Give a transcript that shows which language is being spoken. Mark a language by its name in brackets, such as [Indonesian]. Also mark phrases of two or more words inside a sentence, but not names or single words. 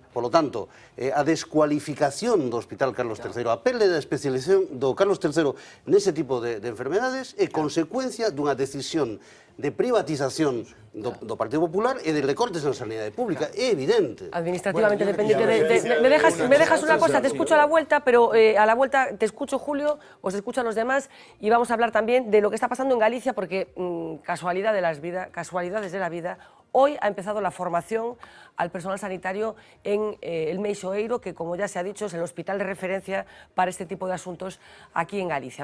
[Spanish] Por lo tanto, [Galician] a descualificación do Hospital Carlos III, a pele da especialización do Carlos III nese tipo de enfermedades é consecuencia dunha decisión de privatización do Partido Popular e de recortes na sanidade pública. É evidente. [Spanish] Administrativamente dependiente me dejas una cosa, te escucho a la vuelta, pero a la vuelta te escucho, Julio, os escucho a los demás y vamos a hablar también de lo que está pasando en Galicia porque casualidades de la vida, hoy ha empezado la formación al personal sanitario en el Meixoeiro, que como ya se ha dicho es el hospital de referencia para este tipo de asuntos aquí en Galicia.